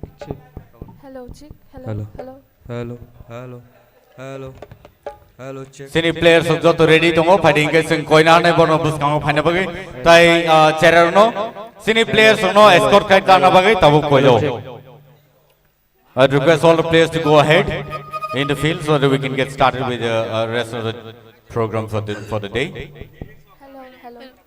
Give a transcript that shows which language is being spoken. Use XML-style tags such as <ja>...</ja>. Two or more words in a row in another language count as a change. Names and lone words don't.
<en>Check. Hello check. Hello. Hello. Hello. Hello. Hello. Hello check.</en> <trp>Sini players joto ready tongo fighting ke sing koina nai bono buskango phane bagai tai cherer no sini players no escort kai kana bagai tabu koilo</trp> <en>I request all the players to go ahead in the field so that we can get started with the rest of the program for the day. Hello. Hello.</en>